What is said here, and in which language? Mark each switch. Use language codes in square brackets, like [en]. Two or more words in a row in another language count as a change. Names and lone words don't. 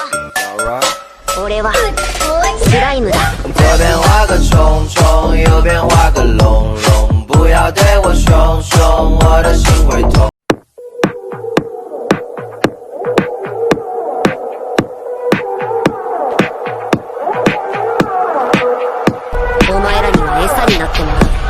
[ja] 俺はスライムだ。 [zh] 左边画个虫虫，右边画个龙龙，不不要对我凶凶，我的心会痛。 [ja] お前らには餌になってもらう。